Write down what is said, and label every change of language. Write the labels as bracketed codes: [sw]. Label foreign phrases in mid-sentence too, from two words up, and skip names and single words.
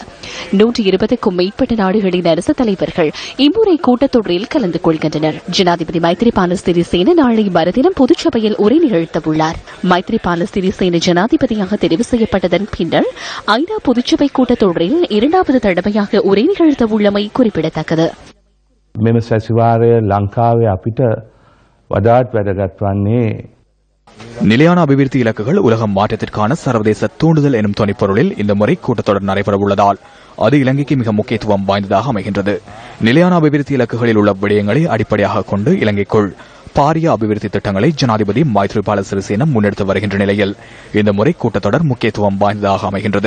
[ta] 120க்கும் மேற்பட்ட நாடுகளின் அரசு தலைவர்கள் இம்முறை கூட்டத்தொடரில் கலந்து கொள்கின்றனர். ஜனாதிபதி மைத்ரிபால சிறிசேன நாளை மறுதினம் பொதுச்சபையில் உரை நிகழ்த்தவுள்ளார். மைத்ரிபால சிறிசேன ஜனாதிபதியாக தெரிவு செய்யப்பட்டதன் பின்னர் ஐநா பொதுச்சபை கூட்டத்தொடரில் 2வது தடவையாக உரை நிகழ்த்தவுள்ளமை குறிப்பிடத்தக்கது. [si] මෙම සැසිවාරය ලංකාවේ අපිට වඩාත් වැදගත් වන්නේ [ta] நிலையான அபிவிருத்தி இலக்குகள் உலகம் மாற்றத்திற்கான சர்வதேச தூண்டுதல் எனும் துணைப்பொருளில் இந்த முறை கூட்டத்தொடர் நடைபெறவுள்ளதால் அது இலங்கைக்கு மிக முக்கியத்துவம் வாய்ந்ததாக அமைகின்றது. நிலையான அபிவிருத்தி இலக்குகளில் உள்ள விடயங்களை அடிப்படையாக கொண்டு இலங்கைக்குள் பாரிய அபிவிருத்தி திட்டங்களை ஜனாதிபதி மைத்ரிபால சிறிசேன முன்னெடுத்து வருகின்ற நிலையில் இந்த முறை கூட்டத்தொடர் முக்கியத்துவம் வாய்ந்ததாக அமைகின்றது.